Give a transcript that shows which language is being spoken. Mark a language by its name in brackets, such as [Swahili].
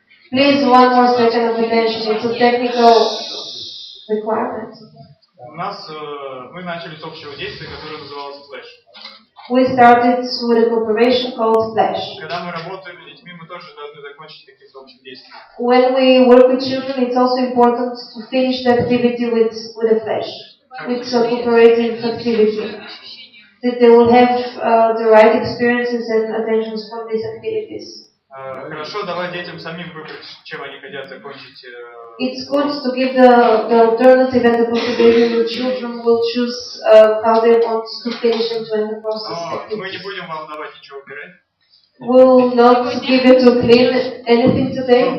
[English] Please, one more second of attention. It's a technical requirement. [Russian] У нас мы начали с общего действия, которое называлось Flash. [English] We started with a cooperation called Flash. [Russian] Когда мы работаем с детьми, мы тоже должны закончить каким-то общим действием. [English] When we work with children, it's also important to finish the activity with a Flash, with a cooperative activity. That they will have the right experiences and attentions from these activities. [Russian] Хорошо, давай детям самим выбрать, чем они хотят закончить. [English] It's good to give the alternative and the possibility that children will choose how they want to finish and to end the process. [Russian] Но мы не будем вам давать ничего убирать. [English] We'll not give you to clean anything today.